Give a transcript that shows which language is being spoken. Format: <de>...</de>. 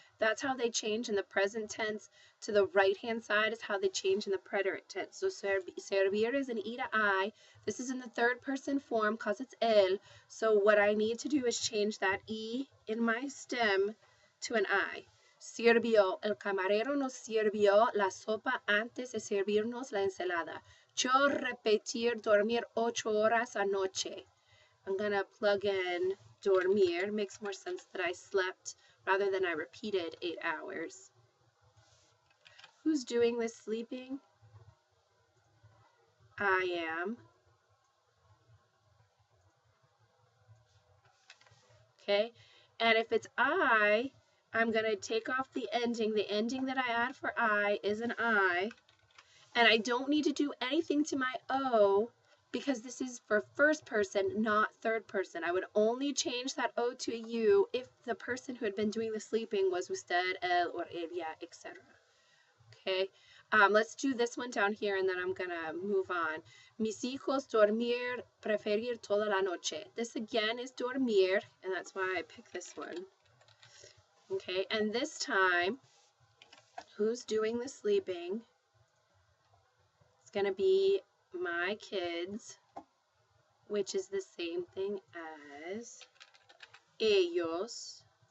<en>That's how they change in the present tense. To the right-hand side is how they change in the preterite tense. So servir is an E to I. This is in the third person form because it's él. So what I need to do is change that E in my stem to an I.</en> <es>Sirvió, el camarero nos sirvió la sopa antes de servirnos la ensalada. Yo repetir dormir 8 horas anoche.</es> <en>I'm going to plug in dormir. Makes more sense that I slept rather than I repeated 8 hours. Who's doing this sleeping? I am. Okay, and if it's I'm going to take off the ending. The ending that I add for I is an I. And I don't need to do anything to my O because this is for first person, not third person. I would only change that O to a U if the person who had been doing the sleeping was usted, él, or ella, etc. Okay, Let's do this one down here and then I'm gonna move on.</en> <es>Mis hijos dormir, preferir toda la noche.</es> <en>This again is dormir, and that's why I picked this one. Okay, and this time, who's doing the sleeping? It's gonna be my kids, which is the same thing as ellos.</en>